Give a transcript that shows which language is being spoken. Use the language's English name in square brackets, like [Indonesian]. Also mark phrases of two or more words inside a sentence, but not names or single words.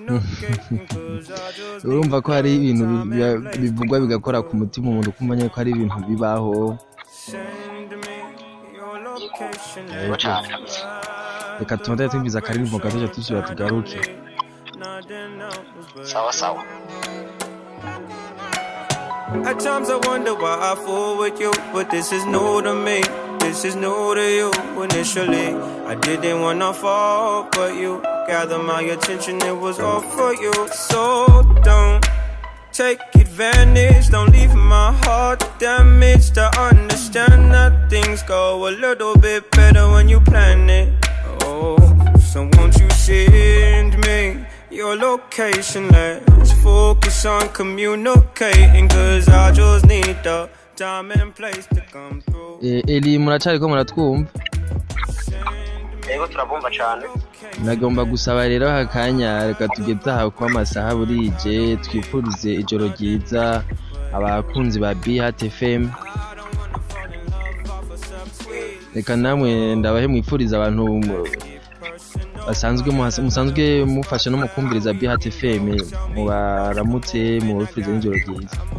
[Rundi] Urumva ko hari ibintu bivugwa bigakora ku mutima umuntu kumva nyine ko hari ibintu bibaho. Reka tubanze twumviza akaririmbo gato tusubira tugaruke. Sawa sawa. [English] At times I wonder why I fool with you, but this is new to me, this is new to you. Initially, I didn't wanna fall, but you gathered my attention, it was all for you. So don't take advantage, don't leave my heart damaged. I understand that things go a little bit better when you plan it. Oh, so won't you send me your location? Let's focus on communicating, cause I just need the time and place to come through. [Rundi] Eli muracariko muratwumva? Yego turabumva cyane. Nagomba gusaba rero hakanya reka tugeze aha kwa masaha burije twifurize ijoro ryiza abakunzi ba BHT FM. Reka namwe ndabahe mwifuriza abantu musanzwe mufasha no mukumviriza BHT FM mubaramutse mubifurize n'ijoro ryiza.